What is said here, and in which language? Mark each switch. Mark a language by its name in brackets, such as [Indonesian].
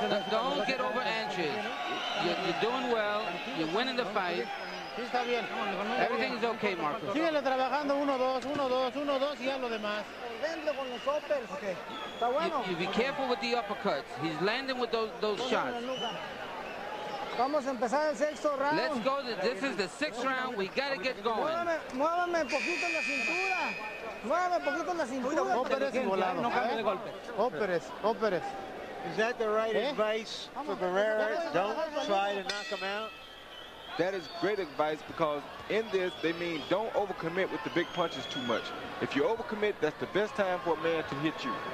[English] Don't get over anxious. You're doing well. You're winning the fight. [Spanish] Sí, está bien. [English] Everything is okay, Marcos. [Spanish] Síguele trabajando 1-2, 1-2, 1-2 y ya lo demás. Con los uppers. Okay. Está bueno. [English] You be careful with the uppercuts. He's landing with those shots. [Spanish] Vamos a empezar el sexto round. [English] Let's go. This is the 6th round. We got to get going. [Spanish] Muévame poquito en la cintura. Muévame poquito en la cintura. Óperes y volado. No cambie de golpe. Óperes. [English] Is that the right advice for Barrera? Don't try to knock him out. That is great advice, because in this, they mean don't overcommit with the big punches too much. If you overcommit, that's the best time for a man to hit you.